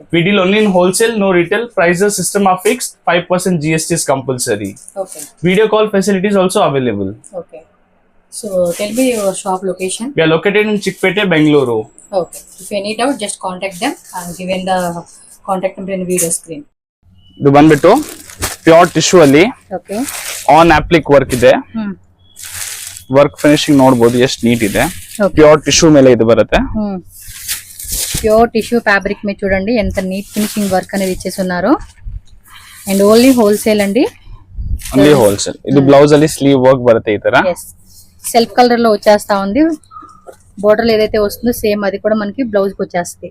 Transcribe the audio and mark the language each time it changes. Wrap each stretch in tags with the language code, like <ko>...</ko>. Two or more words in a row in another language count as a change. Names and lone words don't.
<en>We deal only in wholesale, no retail. Prices system are fixed, 5% GST is compulsory. Okay. Video call facility is also available. Okay. So tell me your shop location. We are located in Chickpete, Bengaluru. Okay. If you need out, just contact them. I'm giving the contact number in the video screen.</en> <kn>ಇದು ಬಂದ್ಬಿಟ್ಟು</kn> <en>pure tissue</en> <kn>ಅಲ್ಲಿ</kn> <en>Okay. on applique work</en> <kn>ಇದೆ.</kn> <en>work finishing</en> <kn>ನೋಡಬಹುದು ಎಷ್ಟು ನೀಟ್ ಇದೆ.</kn> <en>pure tissue</en> <kn>ಮೇಲೆ ಇದು ಬರುತ್ತೆ.</kn> <en>pure tissue fabric</en> <te>మీద చూడండి ఎంత</te> <en>neat finishing work</en> <te>అనేది ఇచ్చేసి ఉన్నారు.</te> <en>and only wholesale అండి. only wholesale.</en> <kn>ఇది బ్లౌజ్ ಅಲ್ಲಿ</kn> <en>sleeve work</en> <kn>బರುತ್ತೆ ఈ ತರ.</kn> <en>self colour</en> <te>లో వచ్చేస్తా ఉంది. బోర్డర్ ఏదైతే వస్తుందో సేమ్ అది కూడా మనకి బ్లౌజ్ కి వచ్చేస్తుంది.</te>